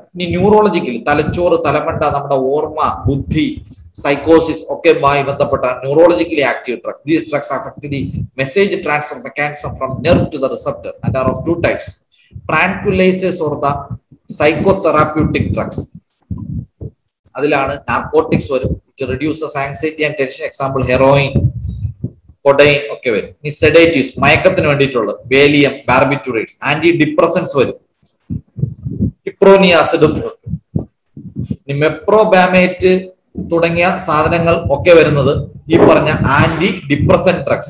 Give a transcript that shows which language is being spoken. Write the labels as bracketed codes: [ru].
[ml] ഇനി ന്യൂറോളജിക്കലി തലച്ചോറ്, തലമണ്ട, നമ്മുടെ ഓർമ്മ, ബുദ്ധി, സൈക്കോസിസ് ഒക്കെയുമായി ബന്ധപ്പെട്ട neurologically active drugs. [en] These drugs affect the message transfer mechanism from nerve to the receptor and are of 2 types. Tranquillisers or the psychotherapeutic drugs. [ml] അതിലാണ് narcotics വരും, [en] which reduces anxiety and tension. [ml] Example heroin, കൊഡൈൻ ഒക്കെ വരും. ഈ sedatives മയക്കത്തിന് വേണ്ടിയിട്ടുള്ളത് വേലിയം, barbiturates, anti depressants വരും, ഇപ്രോനിയാസിഡും, മെപ്രോബാമേറ്റ് തുടങ്ങിയ സാധനങ്ങൾ ഒക്കെ വരുന്നത് ഈ പറഞ്ഞ ആന്റി ഡിപ്രസന്റ് ഡ്രഗ്സ്.